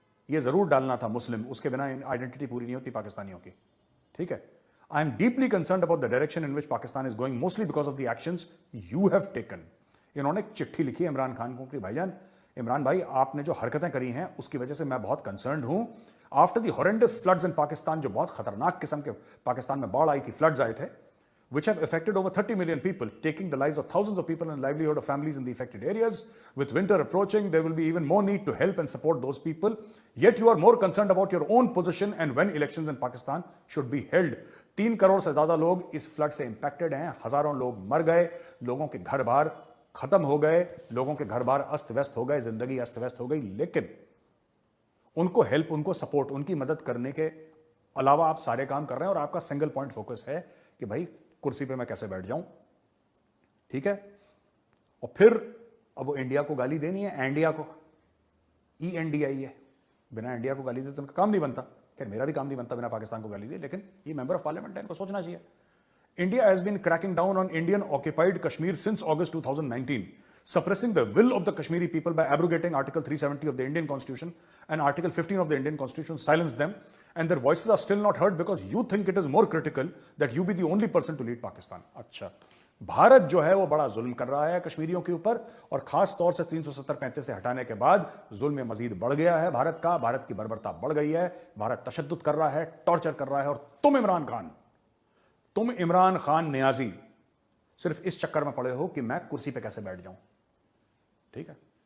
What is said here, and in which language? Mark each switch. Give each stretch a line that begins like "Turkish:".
Hindi: ये जरूर डालना था मुस्लिम, उसके बिना आइडेंटिटी पूरी नहीं होती पाकिस्तानियों की, ठीक है।
English: I am deeply concerned about the direction in which Pakistan is going, mostly because of the actions you have taken।
Hindi: इन्होंने एक चिट्ठी लिखी है इमरान खान को कि भाईजान, इमरान भाई, आपने जो हरकतें करी हैं उसकी वजह से मैं बहुत कंसर्न्ड हूं।
English: after the horrendous floods in Pakistan,
Hindi: जो बहुत खतरनाक किस्म के पाकिस्तान में बाढ़ आई थी, फ्लड्स आए थे,
English: which have affected over 30 million people, taking the lives of thousands of people and livelihood of families in the affected areas. With winter approaching, there will be even more need to help and support those people. Yet you are more concerned about your own position and when elections in Pakistan should be held।
Hindi: 3 crore से ज्यादा लोग इस flood से impacted हैं, हजारों लोग मर गए, लोगों के घर बार खत्म हो गए, लोगों के घर बार अस्त व्यस्त हो गए, जिंदगी अस्त व्यस्त हो गई। लेकिन उनको हेल्प, उनको सपोर्ट, उनकी मदद करने के अलावा आप सारे काम कर रहे हैं और आपका सिंगल पॉइंट फोकस है कि भाई कुर्सी पे मैं कैसे बैठ जाऊं, ठीक है। और फिर अब वो इंडिया को गाली देनी है, इंडिया को, ENDI है, बिना इंडिया को गाली दे तो उनका काम नहीं बनता। खैर मेरा भी काम नहीं बनता बिना पाकिस्तान को गाली दे, लेकिन ये मेंबर ऑफ पार्लियामेंट है, इनको सोचना चाहिए।
English: India has been cracking down on Indian occupied Kashmir since August 2019, suppressing the will of the Kashmiri people by abrogating Article 370 of the Indian Constitution and Article 15 of the Indian Constitution, silenced them, and their voices are still not heard because you think it is more critical that you be the only person to lead Pakistan।
Hindi: अच्छा, भारत जो है वो बड़ा जुल्म कर रहा है कश्मीरियों के ऊपर, और खास तौर से 370-35 से हटाने के बाद जुल्म मजीद बढ़ गया है भारत का, भारत की बर्बरता बढ़ गई है, भारत तशद्दुद कर रहा है, टॉर्चर कर रहा है। और तुम इमरान खान नियाजी सिर्फ इस चक्कर में पड़े हो कि मैं कुर्सी पे कैसे बैठ जाऊं, ठीक है।